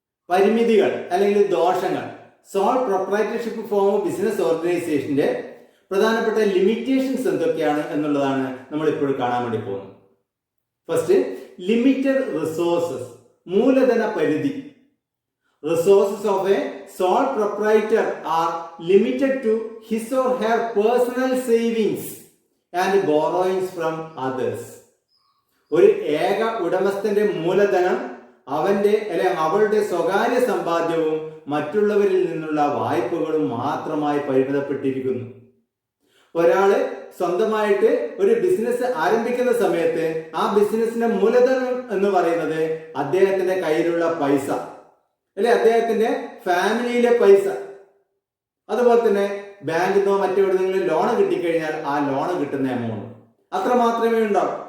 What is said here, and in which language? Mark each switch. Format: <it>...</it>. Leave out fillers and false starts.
<ml>പരിമിതികൾ അല്ലെങ്കിൽ ദോഷങ്ങൾ.</ml> <en>sole proprietorship form of business ഓർഗനൈസേഷന്റെ</en> <ml>പ്രധാനപ്പെട്ട ലിമിറ്റേഷൻസ് എന്തൊക്കെയാണ് എന്നുള്ളതാണ് നമ്മൾ ഇപ്പോൾ കാണാൻ വേണ്ടി പോകുന്നത്.</ml> <en>first, limited resources,</en> <ml>മൂലധന പരിധി.</ml> <en>Resources of a sole proprietor are limited to his or her personal savings and borrowings from others.</en> <ml>ഒരു ഏക ഉടമസ്ഥന്റെ മൂലധനം അവന്റെ അല്ലെങ്കിൽ അവളുടെ സ്വകാര്യ സമ്പാദ്യവും മറ്റുള്ളവരിൽ നിന്നുള്ള വായ്പകളും മാത്രമായി പരിമിതപ്പെട്ടിരിക്കുന്നു. ഒരാള് സ്വന്തമായിട്ട് ഒരു ബിസിനസ് ആരംഭിക്കുന്ന സമയത്ത് ആ ബിസിനസിന്റെ മൂലധനം എന്ന് പറയുന്നത് അദ്ദേഹത്തിന്റെ കയ്യിലുള്ള പൈസ, അല്ലെ അദ്ദേഹത്തിന്റെ ഫാമിലിയിലെ പൈസ, അതുപോലെ തന്നെ ബാങ്കിൽ നിന്നോ മറ്റെവിടെയെങ്കിലും ലോൺ കിട്ടിക്കഴിഞ്ഞാൽ ആ ലോൺ കിട്ടുന്ന എമൗണ്ട് അത്ര മാത്രമേ ഉണ്ടാവും.</ml>